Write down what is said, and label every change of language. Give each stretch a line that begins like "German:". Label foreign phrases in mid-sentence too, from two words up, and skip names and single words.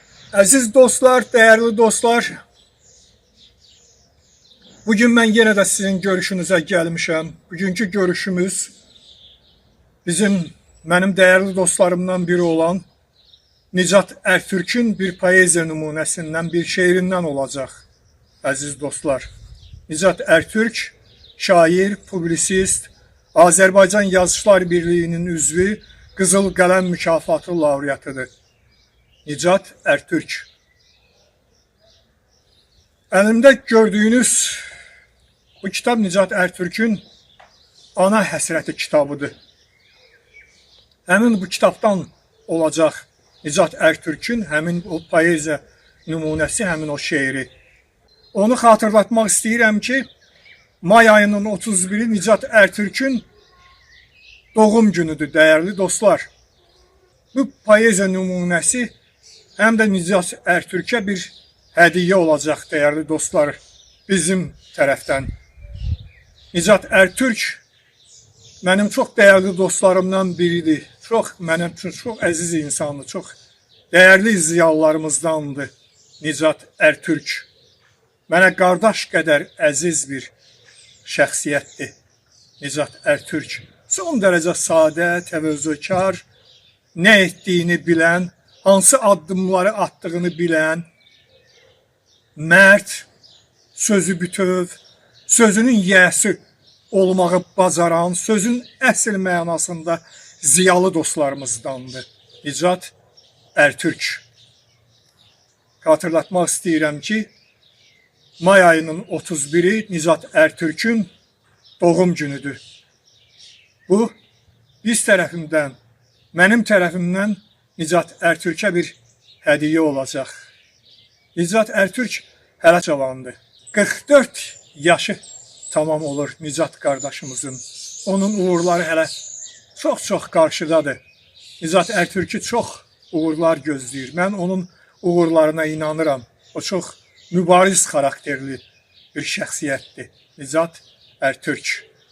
Turkish: Aziz dostlar, değerli dostlar, bugün ben yine de sizin görüşünüze gelmişim. Bugünkü görüşümüz benim değerli dostlarımdan biri olan Nicat Ertürk'ün bir poeziya numunesinden, bir şeirinden olacak.
Azerbaijani: Aziz dostlar, Nicat Ertürk, şair, publisist, Azərbaycan Yazıçılar Birliği'nin üzvü, Qızıl Qələm mükafatı laureatıdır. Nicat Ertürk.
Turkish: Elimde gördüğünüz bu kitap Nicat Ertürk'ün ana həsrəti kitabıdır.
Azerbaijani: Həmin bu kitaptan olacak Nicat Ertürk'ün həmin o poeziya numunəsi, həmin o şeiri. Onu hatırlatmak istəyirəm ki,
Turkish: may ayının 31'i Nicat Ertürk'ün doğum günüdür değerli dostlar. Bu poeziya numunəsi hem de Nicat Ertürk'e bir hediye olacak değerli dostlar bizim taraftan. Nicat Ertürk benim çok değerli dostlarımdan biridir. Benim için çok aziz insandı, çok değerli ziyalılarımızdandı Nicat Ertürk.
Azerbaijani: Mənə qardaş qədər əziz bir şəxsiyyətdir Nicat Ertürk. Son derece sadə, təvəzzökar,
Turkish: ne ettiğini bilen,
Azerbaijani: hansı addımları attığını bilen, mert, sözü bütöv, sözünün yiyəsi olmağı bacaran, sözün əsl mənasında ziyalı dostlarımızdandır Nicat Ertürk. Hatırlatmaq istəyirəm ki,
Turkish: may ayının 31'i Nicat Ertürk'ün doğum günüdür. Bu biz tarafından, benim tarafımdan Nicat Ertürk'e bir hediye olacak.
Azerbaijani: Nicat Ertürk hələ cavandır. 44 yaşı tamam olur Nicat kardeşimizin.
Turkish: Onun uğurları hələ çok karşıdadır.
Azerbaijani: Nicat Ertürk'ü çok uğurlar gözləyir. Ben onun uğurlarına inanıram. O çok mübariz karakterli bir şəxsiyyətdir Nicat Ertürk.